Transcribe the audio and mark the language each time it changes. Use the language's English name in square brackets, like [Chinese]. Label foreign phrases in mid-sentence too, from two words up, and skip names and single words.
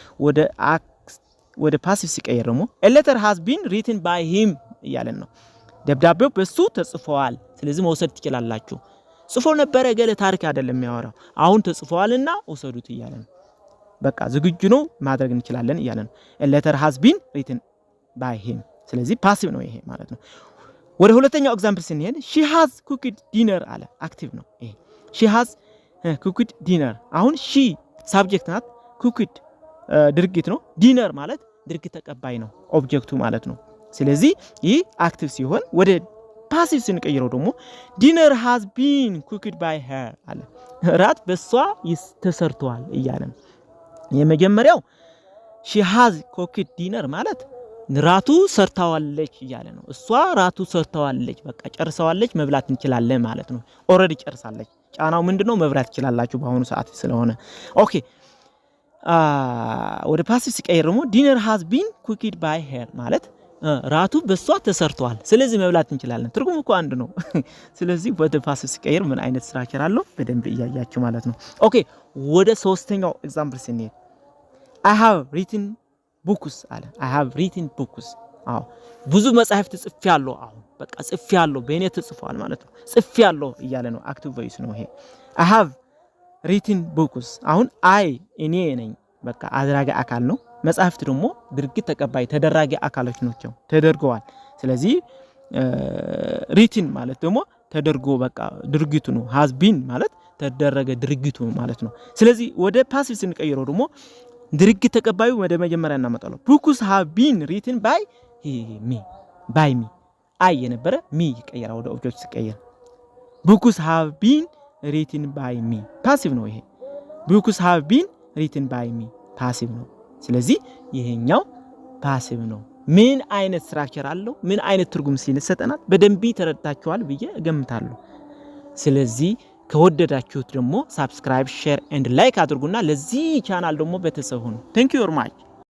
[Amharic] ወደ ፓሲቭ ሲቀየር ደግሞ [English] a letter has been written by him [Amharic] እያለ ነው ደብዳቤው በሱ ተጽፏል ስለዚህ መውሰድ ትችላላችሁ ጽፎ ነበር ገለ ታሪክ አይደለም የሚያወራው አሁን ተጽፏልና ወሰዱት እያለ ነው በቃ ዝግጁ ነው ማድረግ እንችላለን እያለ ነው [English] a letter has been written by him [Amharic] ስለዚህ ፓሲቭ ነው ይሄ ማለት ነው ወደ ሁለተኛው ኤግዛምፕል ስንሄድ [English] she has cooked dinner [Amharic] አለ አክቲቭ ነው ይሄ [English] she has cooked dinner አሁን she subject ናት cooked [Amharic] ድርጊት ነው [English] dinner [Amharic] ማለት ድርጊት ተቀባይ ነው ኦብጀክቱ ማለት ነው ስለዚህ ይህ አክቲቭ ሲሆን ወደ ፓሲቭ ስንቀይረው ደግሞ [English] dinner has been cooked by her [Amharic] አለ ራት በሷ ተሰርቷል እያለ ነው የመጀመሪያው [English] she has cooked dinner [Amharic] ማለት ራቱ ሰርታዋለች እያለ ነው እሷ ራቱ ሰርታዋለች በቃ ጨርሳዋለች መብላት እንችላለን ማለት ነው ኦሬዲ ጨርሳለች ጫናው ምንድነው መብላት ይችላልላችሁ በአሁኑ ሰዓት ስለሆነ ኦኬ ወደ ፓሲቭ ሲቀየር ደግሞ [English] dinner has been cooked by her [Amharic] ማለት ራቱ በሷ ተሰርቷል ስለዚህ መብላት እንችላለን ትርጉሙ እኮ አንድ ነው ስለዚህ ወደ ፓሲቭ ሲቀየር ምን አይነት ስትራክቸር አለው በደንብ እያያችሁ ማለት ነው ኦኬ ወደ ሶስተኛው ኤግዛምፕል ስንሄድ [English] I have written books [Amharic] አለ [English] I have written books [Amharic] አዎ ብዙ መጽሐፍት ጽፌያለሁ አሁን በቃ ጽፌያለሁ በእኔ ተጽፏል ማለት ነው ጽፌያለሁ እያለ ነው አክቲቭ ቮይስ ነው ይሄ [English] I have written books [Amharic] አሁን እኔ ነኝ በቃ አድራጊ አካል ነው መጽሐፍት ደግሞ ድርጊት ተቀባይ ተደራጊ አካሎች ናቸው ተደርገዋል ስለዚህ written ማለት ደግሞ ተደርጎ በቃ ድርጊቱ ነው [English] has been [Amharic] ማለት ተደረገ ድርጊቱ ማለት ነው ስለዚህ ወደ ፓሲቭ ስንቀይረው ደግሞ ድርጊት ተቀባዩ ወደ መጀመሪያ እናመጣለው [English] books have been written by me [Amharic] የነበረ me ይቀየራል ወደ ኦብጀክት ሲቀየር [English] books have been written by me [Amharic] ፓሲቭ ነው ይሄ [English] books have been written by me [Amharic] ፓሲቭ ነው ስለዚህ ይሄኛው ፓሲቭ ነው ምን አይነት ስትራክቸር አለው ምን አይነት ትርጉም ሲነሰጠናል በደንብ ተረድታችኋል ብዬ እገምታለሁ ስለዚህ ከወደዳችሁት ደግሞ [English] subscribe share and like [Amharic] አድርጉና ለዚህ ቻናል ደግሞ ቤተሰብ ሁኑ [English] thank you very much